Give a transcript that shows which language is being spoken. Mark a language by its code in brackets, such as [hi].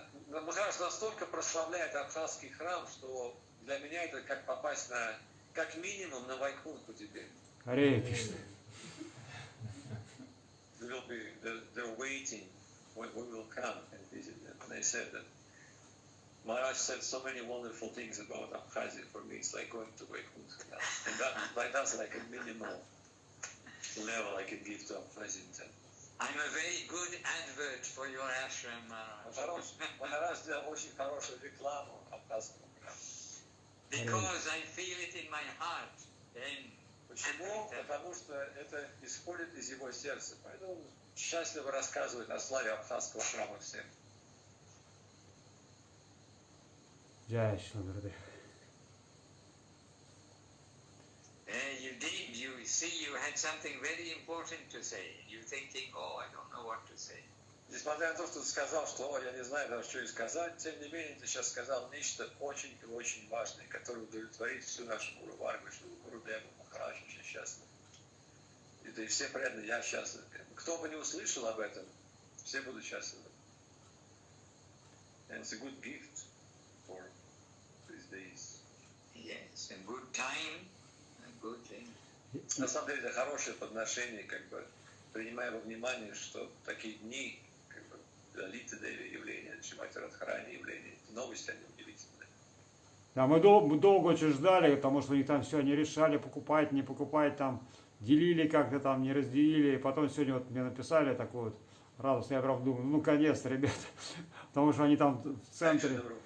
[ru] Махарадж настолько прославляет абхазский храм, что для меня это как попасть как минимум на Вайкунху теперь. Харе Кришна. [en] They're waiting when we will come and visit them. And they said that Maharaj said so many wonderful things about Abkhazia. For me, it's like going to Vaikuntha. And that's like a minimal level I can give to Abkhazian temple. I'm a very good advert for your ashram, Maharaj. [ru] Maharaj сделал очень хорошую рекламу абхазскому храму. [en] Because I feel it in my heart. [ru] Почему? Потому что это исходит из его сердца. Поэтому счастливо рассказывает о славе абхазского храма всем. Джай Шри Гурудев. [en] You did. You see, you had something very important to say. You're thinking, oh, I don't know what to say. [ru] Несмотря на то, что ты сказал, что я не знаю даже, что и сказать, тем не менее, ты сейчас сказал нечто очень и очень важное, которое удовлетворит всю нашу Гуру-варгу, что Гурудева, Махарадж очень счастлив. И да и все преданные, я счастлив. Кто бы не услышал об этом, все будут счастливы. [en] And it's a good gift for these days. Yes, and good time, a good thing. [ru] На самом деле, это хорошее подношение, как бы, принимая во внимание, что такие дни, как бы, Лалита Деви явления, Шримати Радхарани явления, новости, они удивительные. Да, мы долго очень ждали, потому что они там все не решали, покупать, не покупать, там делили как-то там, не разделили. И потом сегодня вот мне написали такую вот радость, я прям думаю, ну, конец, ребята, потому что они там в центре.